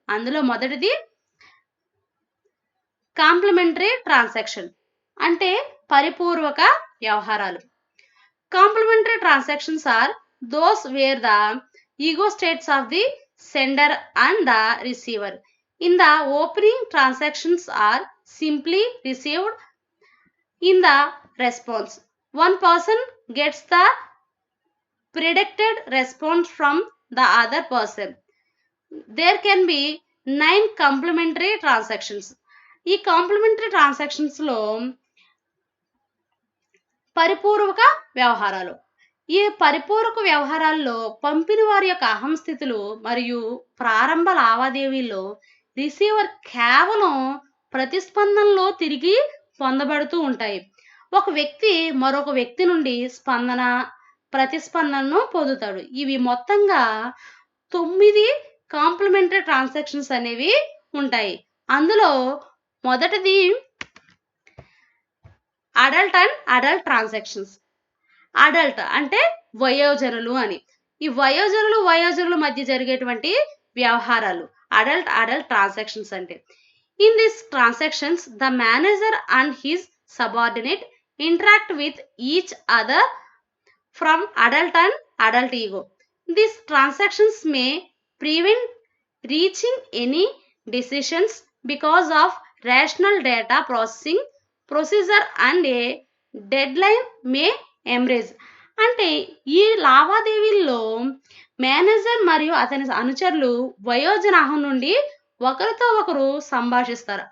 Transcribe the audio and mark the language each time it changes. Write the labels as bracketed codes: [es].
[te] అందులో మొదటిది complementary transaction అంటే పరిపూర్వక వ్యవహారాలు. [en] Complementary transactions are those where the ego states of the sender and the receiver in the opening transactions are simply received in the response. One person gets the predicted response from the other person. There can be 9 complementary transactions. [te] ఈ complementary transactions లో పరిపూర్వక వ్యవహారాలు. ఈ పరిపూరక వ్యవహారాల్లో పంపిన వారి యొక్క అహం స్థితులు మరియు ప్రారంభ లావాదేవీల్లో రిసీవర్ కేవలం ప్రతిస్పందనలో తిరిగి పొందబడుతూ ఉంటాయి. ఒక వ్యక్తి మరొక వ్యక్తి నుండి స్పందన ప్రతిస్పందనను పొందుతాడు. ఇవి మొత్తంగా 9 కాంప్లిమెంటరీ ట్రాన్సాక్షన్స్ అనేవి ఉంటాయి. అందులో మొదటిది [en] Adult and adult transactions. [te] Adult అంటే వయోజనులు అని. ఈ వయోజనుల మధ్య జరిగేటువంటి వ్యవహారాలు అడల్ట్ ట్రాన్సాక్షన్స్ అంటే. [en] In this transactions the manager and his subordinate interact with each other from adult and adult ego. These transactions may prevent reaching any decisions because of rational data processing procedure and a deadline may emerge. [te] అంటే ఈ లావాదేవీల్లో manager మరియు అతని అనుచరులు వయోజనాహం నుండి ఒకరితో ఒకరు సంభాషిస్తారు.